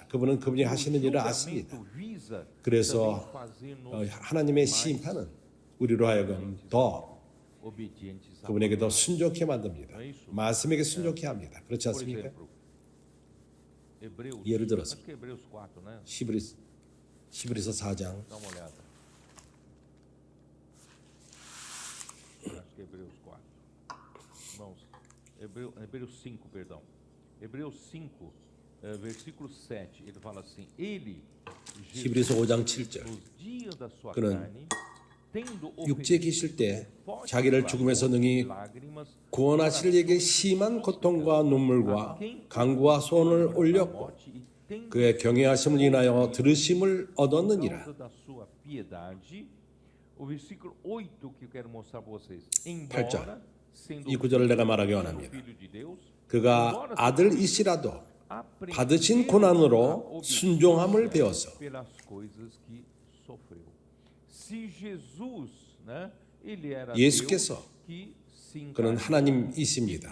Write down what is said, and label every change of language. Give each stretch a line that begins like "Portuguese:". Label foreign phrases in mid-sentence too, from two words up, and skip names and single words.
Korean: 그분은 그분이 하시는 일을 아십니다. 그래서 하나님의 심판은 우리로 하여금 더 그분에게 더 순종케 만듭니다. 말씀에게 순종케 합니다. 그렇지 않습니까? 예를 들어서 히브리서 4장
Portuguese: Hebreus 5, versículo 7, ele fala assim: Ele,
Korean: 히브리서 5장 7절
Portuguese: nos dias da sua
Korean: 그는
Portuguese: carne, tendo
Korean: 육지에 계실 때 자기를 죽음에서 능히 구원하실 이에게 심한 고통과 눈물과 강구와 소원을 올렸고 그의 경외하심을 인하여 들으심을 얻었느니라.
Portuguese: O versículo 8 que eu quero mostrar para vocês.
Korean: 8절 이 구절을 내가 말하기 원합니다. 그가 아들이시라도 받으신 고난으로 순종함을 배워서 예수께서 그는 하나님이십니다.